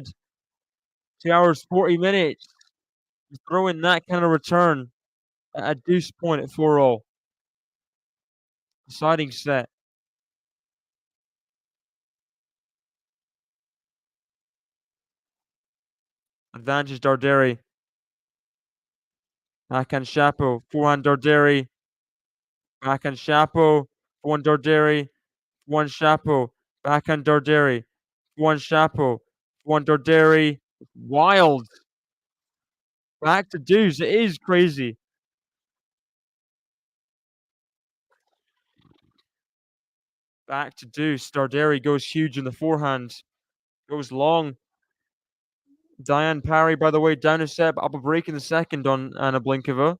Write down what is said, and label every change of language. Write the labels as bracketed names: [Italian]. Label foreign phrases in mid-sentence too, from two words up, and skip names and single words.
[English] 2 hours, 40 minutes. Throwing that kind of return at a deuce point at 4-0. Deciding set. Advantage Darderi. Backhand Shapo. Forehand Darderi. Backhand Shapo. Forehand Darderi. Forehand Shapo. Backhand Darderi. Forehand Shapo. Forehand Darderi. Wild. Back to deuce. It is crazy. Back to deuce. Darderi goes huge in the forehand. Goes long. Diane Parry, by the way, down a set, up a break in the second on Anna Blinkova.